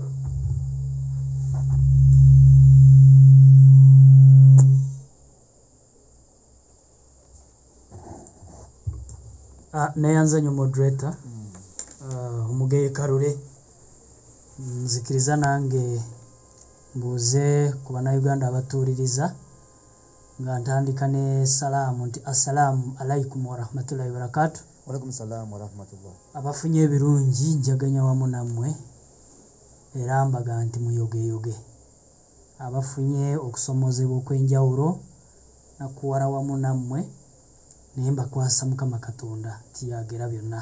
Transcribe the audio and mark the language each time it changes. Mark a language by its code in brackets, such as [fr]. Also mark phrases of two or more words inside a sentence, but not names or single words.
[lg] neyanza nnyo moderator omugeye Kalule, nzikiriza nange mbuuze ku bannayuganda abatuuliriza nga ntandika ne salaamu nti [ar] السلام عليكم ورحمة الله وبركاته. وعليكم السلام ورحمة الله. [lg] Abafunye ebirungi njaganya wamu nammwe era mbaga nti muyogeyoge. Abafunye okusomozebwa okw'enjawulo nakuwala wamu nammwe naye mbakwasa Mukama Katonda tiyagera byonna.